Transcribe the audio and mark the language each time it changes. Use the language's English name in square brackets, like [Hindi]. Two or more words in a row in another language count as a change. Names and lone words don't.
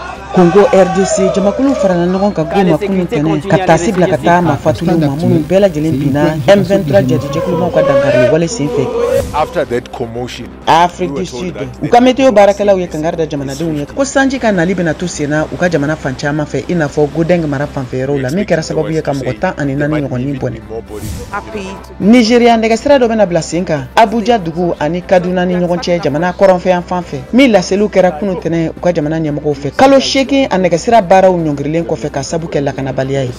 [Bambara] Congo RDC jamakulu farana ɲɔgɔn ka goma kunu tɛnɛ ka taa sibila ka taa mafatulu ma minnu bɛɛ lajɛlen binna M23 jɛkulumaw ka dankari wale senfɛ. [English] After that commotion, [Bambara] Afrique du Sud u ka météo baarakɛlaw ye kangari da jamanadenw ye ko sanji ka nali bɛna to senna u ka jamana fan caman fɛ i n'a fɔ Godeng mara fanfɛyɔrɔw la min kɛra sababu ye ka mɔgɔ 14 ɲɔgɔnnin bɔnɛ. Nigeria nɛgɛsira dɔ bɛna bila sen kan Abuja dugu ani Kaduna ni ɲɔgɔn cɛ jamana kɔrɔnfɛyan fan fɛ min laseliw kɛra kunu tɛnɛ u ka jamana ɲɛmɔgɔw fɛ kalo 8 a nɛgɛsira baaraw ɲɔngirilen kɔfɛ ka sabu kɛ lakanabaliya ye.